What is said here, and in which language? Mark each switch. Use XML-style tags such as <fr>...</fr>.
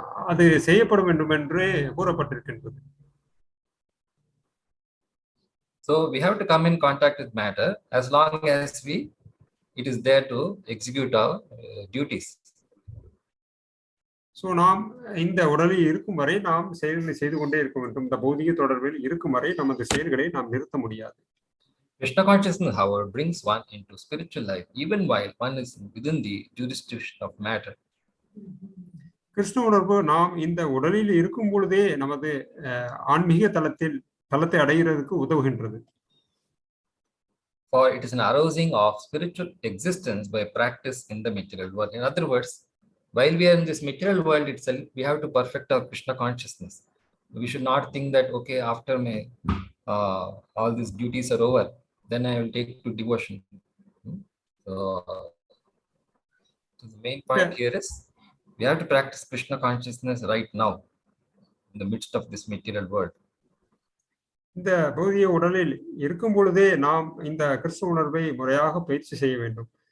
<ta>அது செய்யப்படும் வேண்டும் என்று கூறப்பட்டிருக்கின்றது.</ta> <en>So we have to come in contact with matter as long as it is there to execute our duties.</en> <ta>So நாம் இந்த உடலில் இருக்கும் வரை நாம் செயல்களை செய்து கொண்டே இருக்க வேண்டும். இந்த பௌதிக தொடர்பில் இருக்கும் வரை நமது செயல்களை நாம் நிறுத்த முடியாது.</ta> <en>Krishna consciousness, however, brings one into spiritual life, even while one is within the jurisdiction of matter.</en> <ta>Krishna உணர்வு நாம் இந்த உடலில் இருக்கும் பொழுதே நமது ஆன்மீக தளத்தை அடைகிறதுக்கு உதவுகின்றது.</ta> <en>For it is an arousing of spiritual existence by practice in the material world. In other words, while we are in this material world itself, we have to perfect our Krishna consciousness. We should not think that, okay, after my all these duties are over, then I will take to devotion. So the main point here is we have to practice Krishna consciousness right now in the midst of this material world.</en> <ta>இந்த பௌதிக உடலில் இருக்கும் பொழுதே நாம் இந்த கிருஷ்ண உணர்வை முறையாக பயிற்சி செய்ய வேண்டும்.</ta>